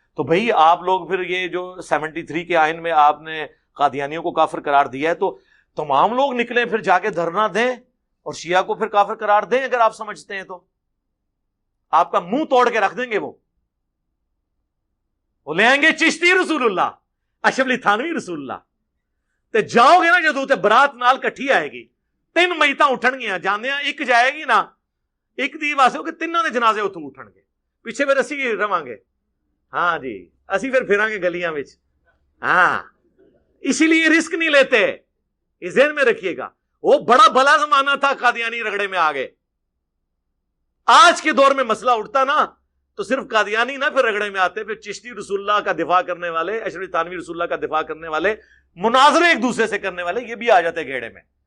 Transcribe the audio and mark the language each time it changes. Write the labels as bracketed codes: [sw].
[ur] تو بھئی آپ لوگ پھر یہ جو 73 کے آئین میں آپ نے قادیانیوں کو کافر قرار دیا ہے تو تمام لوگ نکلیں پھر جا کے دھرنا دیں اور شیعہ کو پھر کافر قرار دیں. اگر آپ سمجھتے ہیں تو آپ کا منہ توڑ کے رکھ دیں گے. وہ لے آئیں گے چشتی رسول اللہ, اشرف علی تھانوی رسول اللہ. [pa] تے جاؤ گے نا جدوں تے برات نال کٹھی آئے گی, 3 میتاں اٹھن گیاں, جاندیاں ایک جائے گی نا, ایک دی واسطے ہو کہ تینوں دے جنازے اتوں اٹھن گے, پیچھے پھر اسی رواں گے. ہاں جی, اسی پھر پھراں گے گلیاں وچ. [ur] ہاں, اسی لیے رسک نہیں لیتے, یہ ذہن میں رکھیے گا. وہ بڑا بھلا زمانہ تھا, قادیانی رگڑے میں آ گئے. آج کے دور میں مسئلہ اٹھتا نا تو صرف قادیانی نہ پھر رگڑے میں آتے, پھر چشتی رسول اللہ کا دفاع کرنے والے, اشرف تھانوی رسول اللہ کا دفاع کرنے والے, مناظرے ایک دوسرے سے کرنے والے, یہ بھی آ جاتے گھیڑے میں.